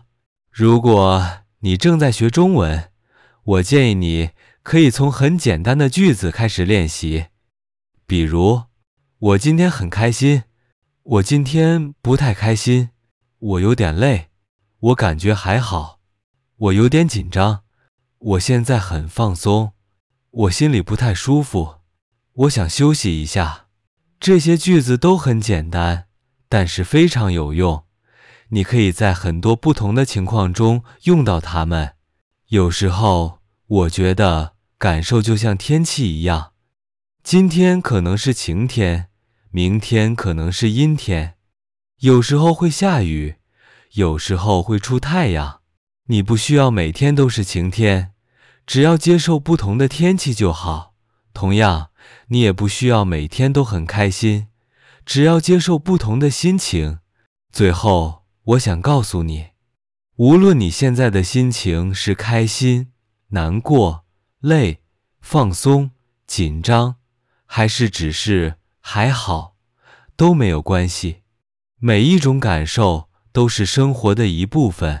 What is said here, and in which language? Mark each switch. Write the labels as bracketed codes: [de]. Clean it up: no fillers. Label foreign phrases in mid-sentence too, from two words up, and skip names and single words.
[zh] 如果你正在學中文，我建議你可以從很簡單的句子開始練習。比如，我今天很開心，我今天不太開心，我有點累，我感覺還好，我有點緊張，我現在很放鬆，我心裡不太舒服，我想休息一下。這些句子都很簡單，但是非常有用。你可以在很多不同的情況中用到它們。有時候，我覺得感受就像天氣一樣，今天可能是晴天，明天可能是陰天，有時候會下雨，有時候會出太陽。你不需要每天都是晴天，只要接受不同的天氣就好。同樣， 你也不需要每天都很開心，只要接受不同的心情。最後，我想告訴你，無論你現在的心情是開心、難過、累、放鬆、緊張，還是只是還好，都沒有關係。每一種感受都是生活的一部分。